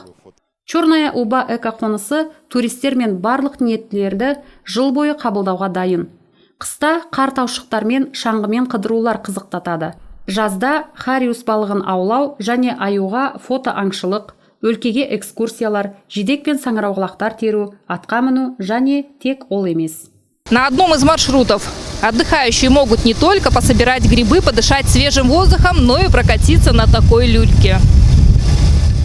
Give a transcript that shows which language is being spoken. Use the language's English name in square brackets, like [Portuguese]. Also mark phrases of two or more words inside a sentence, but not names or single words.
[Kazakh] Черная Уба эко-қонысы туристер мен барлық ниеттілерді жыл бойы қабылдауға дайын. Қыста қар таушықтар мен шаңғымен қыдырулар қызықтатады. Жазда хариус балығын аулау және аюға фото аңшылық, өлкеге экскурсиялар, жидек пен саңырауқұлақтар теру, атқа міну және тек ол емес. [Russian] На одном из маршрутов отдыхающие могут не только пособирать грибы, подышать свежим воздухом, но и прокатиться на такой люльке.